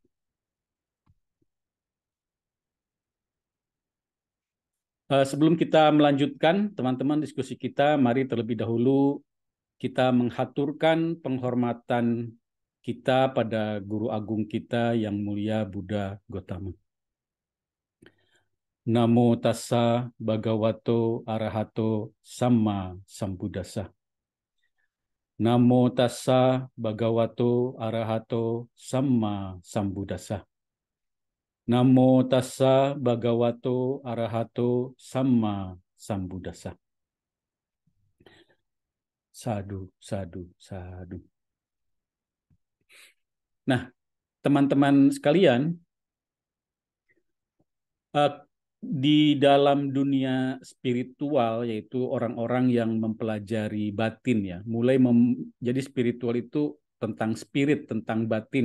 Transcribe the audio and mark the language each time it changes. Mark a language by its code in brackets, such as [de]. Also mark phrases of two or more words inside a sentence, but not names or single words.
[id] Sebelum kita melanjutkan, teman-teman, diskusi kita, mari terlebih dahulu kita menghaturkan penghormatan kita pada guru agung kita yang mulia Buddha Gotama. [pi] Namo tassa bhagavato arahato samma sambuddhassa. Namo tassa bhagavato arahato samma sambuddhassa. Namo tassa bhagavato arahato samma sambuddhassa. Sadu, sadu, sadu. [id] Nah, teman-teman sekalian, di dalam dunia spiritual, yaitu orang-orang yang mempelajari batin ya, mulai jadi spiritual itu tentang spirit, tentang batin.